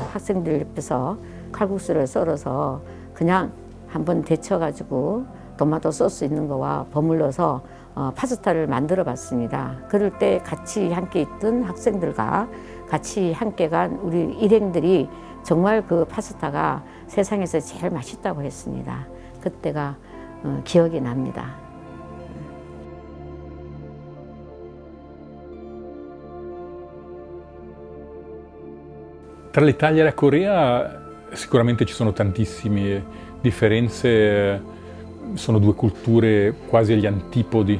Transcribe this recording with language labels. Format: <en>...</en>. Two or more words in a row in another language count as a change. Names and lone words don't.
<ko>학생들 옆에서 칼국수를 썰어서 그냥 한번 데쳐가지고 토마토 소스 있는 거와 버물러서 파스타를 만들어 봤습니다. 그럴 때 같이 함께 있던 학생들과 같이 함께 간 우리 일행들이 정말 그 파스타가 세상에서 제일 맛있다고 했습니다. 그때가 기억이 납니다.</ko> <it>Tra l'Italia e la Corea sicuramente ci sono tantissime differenze, sono due culture quasi agli antipodi.</it>